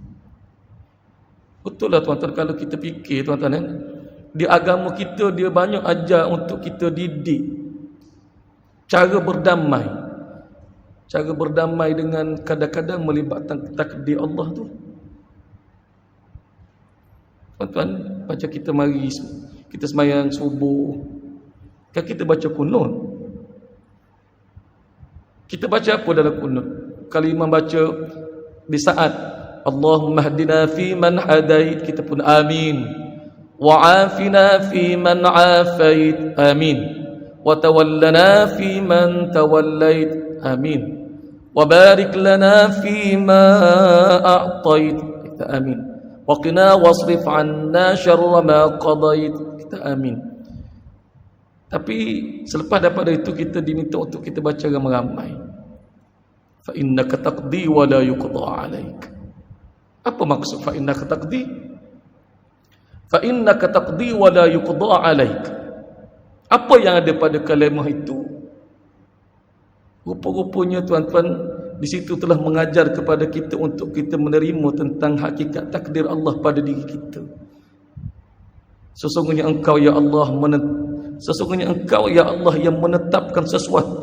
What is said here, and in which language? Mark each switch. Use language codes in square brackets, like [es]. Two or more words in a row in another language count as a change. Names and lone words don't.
[ms] Betul lah tuan-tuan, kalau kita fikir tuan-tuan, di agama kita dia banyak ajar untuk kita didik cara berdamai dengan kadang-kadang melibatkan takdir Allah tu. Tuan-tuan, macam kita mari kita sembahyang subuh, kan kita baca kunut. Kita baca apa dalam kunut? Kalau imam baca di saat [ar] اللهم اهدنا فيمن هديت, [ms] kita pun amin. [ar] وعافنا فيمن عافيت، آمين. وتولنا فيمن توليت، آمين. وبارك لنا فيما أعطيت, [ms] kita amin. [ar] وقنا واصرف عنا شر ما قضيت, [ms] kita amin. Tapi selepas daripada itu kita diminta untuk kita baca ramai-ramai. [ar] فإنك تقضي ولا يقضى عليك. [ms] Apa maksud [ar] فإنك تقضي? فإنك تقضي ولا يقضى عليك. [ms] Apa yang ada pada kalimah itu? Rupa-rupanya tuan-tuan di situ telah mengajar kepada kita untuk kita menerima tentang hakikat takdir Allah pada diri kita. Sesungguhnya engkau ya Allah yang menetapkan sesuatu.